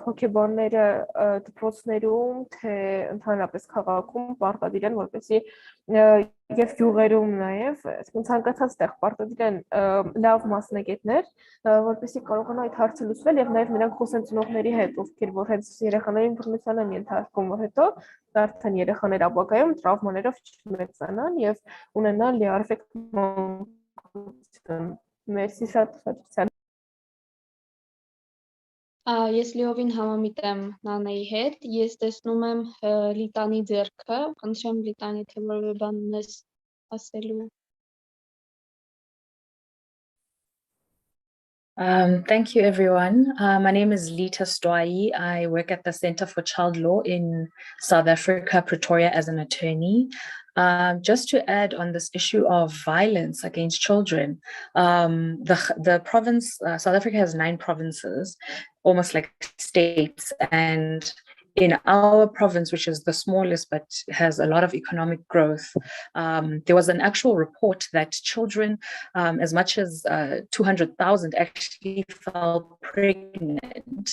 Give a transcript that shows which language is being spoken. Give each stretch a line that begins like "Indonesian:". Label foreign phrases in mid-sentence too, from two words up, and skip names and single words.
Armenian: հոգեբանները դպրոցներում թե ընդհանրապես քաղաքում պարտադիր են որպեսզի եւ գյուղերում նաեւ ցանկացած տեղ պարտադիր են լավ մասնագետներ, որպեսզի կարողանան այդ հարցը լուծվել եւ նաեւ նրանք խոսեն ծնողների հետ, ովքեր որ հենց երեխաներին բռնության են ենթարկվում, որ հետո արդեն երեխաները ապագայում տրավմաներով չմեծանան եւ ունենան լիարժեք մանկություն։ Մերսի շատ։ Ես լիովին համամիտ եմ Նանեի հետ, ես տեսնում եմ Լիտանի ձեռքը, խնդրեմ Լիտանի, թե որևէ բան ունես ասելու։
English: Thank you, everyone. My name is Lita Stwai. I work at the Center for Child Law in South Africa, Pretoria, as an attorney. Just to add on this issue of violence against children, the province, South Africa has 9 provinces, almost like states, and in our province, which is the smallest but has a lot of economic growth, there was an actual report that children, as much as 200,000 actually fell pregnant.